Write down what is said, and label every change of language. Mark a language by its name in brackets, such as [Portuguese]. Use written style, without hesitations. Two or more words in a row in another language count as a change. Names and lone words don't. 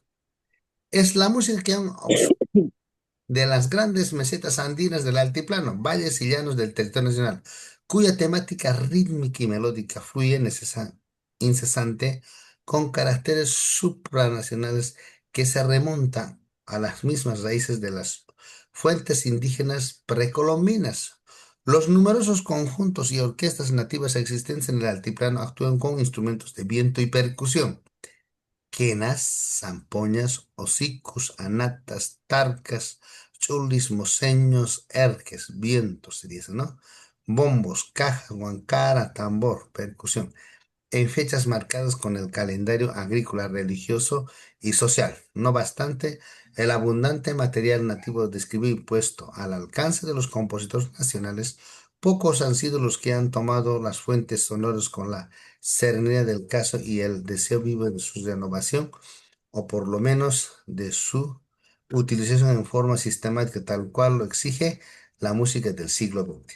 [Spanish] Es la música que han de las grandes mesetas andinas del altiplano, valles y llanos del territorio nacional, cuya temática rítmica y melódica fluye incesante con caracteres supranacionales que se remontan a las mismas raíces de las fuentes indígenas precolombinas. Los numerosos conjuntos y orquestas nativas existentes en el altiplano actúan con instrumentos de viento y percusión quenas, zampoñas, hocicos, anatas, tarcas, chulis, moseños, erques, vientos, se dice, ¿no? Bombos, caja, guancara, tambor, percusión en fechas marcadas con el calendario agrícola, religioso y social. No bastante, el abundante material nativo describido y puesto al alcance de los compositores nacionales, pocos han sido los que han tomado las fuentes sonoras con la serenidad del caso y el deseo vivo de su renovación, o por lo menos de su utilización en forma sistemática, tal cual lo exige la música del siglo XX.